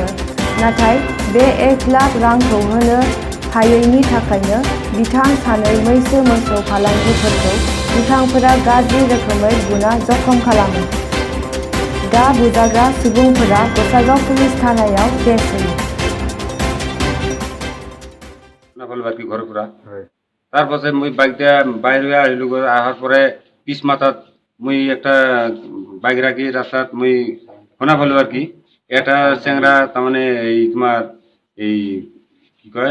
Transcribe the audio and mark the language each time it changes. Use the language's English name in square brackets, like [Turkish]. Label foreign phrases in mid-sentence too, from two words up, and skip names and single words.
[Bodo] नाथाय बे 1 लाख रांखौ होनो हायैनि थाखायनो बिथां सानै मैसो मोसौ फालांगिफोरखौ दुथांफोरा गाज्रि रोखोमै बुना जखम खालामो। दा बुजाग्रा सुबुंफोरा गसाइगाव पुलिस थानायाव केस होयो। [Rangpuri] তারপরে মুই বাইকটা বাইরে আহিলো আহার পরে পিছ মাথাত মুই একটা বাইক রাখি রাস্তাত মুই শোনা পালো আর কি এটা চেংরা তারমানে এই তোমার এই কি কয়